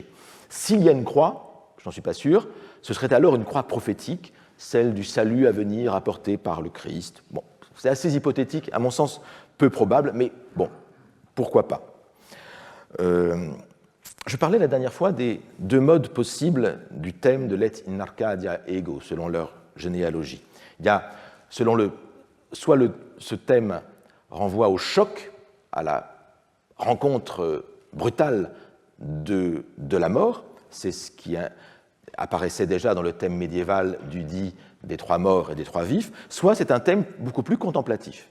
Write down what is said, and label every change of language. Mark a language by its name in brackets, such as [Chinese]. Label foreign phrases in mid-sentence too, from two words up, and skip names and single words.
[French] S'il y a une croix, je n'en suis pas sûr, ce serait alors une croix prophétique, celle du salut à venir apporté par le Christ. Bon, c'est assez hypothétique, à mon sens peu probable, mais bon, pourquoi pas. Je parlais la dernière fois des deux modes possibles du thème de l' [Latin] et in Arcadia ego, [French] selon leur généalogie. Il y a, ce thème renvoie au choc, à la rencontre brutale de la mort, c'est ce qui apparaissait déjà dans le thème médiéval du dit des trois morts et des trois vifs, soit c'est un thème beaucoup plus contemplatif.